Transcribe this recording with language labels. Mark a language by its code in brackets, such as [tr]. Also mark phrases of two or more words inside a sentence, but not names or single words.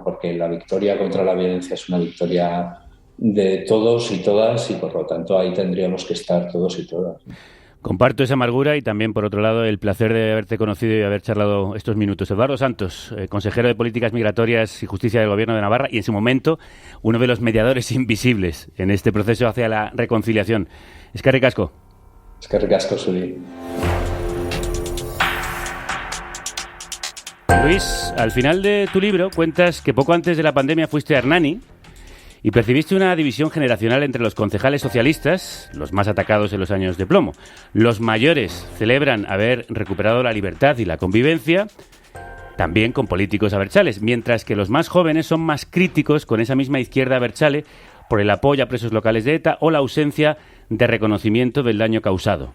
[es] Porque la victoria contra la violencia es una victoria de todos y todas, y por lo tanto ahí tendríamos que estar todos y todas. Comparto esa amargura y también, por otro lado, el placer de haberte conocido y haber charlado estos minutos. Eduardo Santos, consejero de Políticas Migratorias y Justicia del Gobierno de Navarra y, en su momento, uno de los mediadores invisibles en este proceso hacia la reconciliación. [eu] Eskerrik asko. Eskerrik asko, Zuri. [es] Luis, al final de tu libro cuentas que poco antes de la pandemia fuiste a Hernani y percibiste una división generacional entre los concejales socialistas, los más atacados en los años de plomo. Los mayores celebran haber recuperado la libertad y la convivencia, también con políticos abertzales, mientras que los más jóvenes son más críticos con esa misma izquierda abertzale por el apoyo a presos locales de ETA o la ausencia de reconocimiento del daño causado.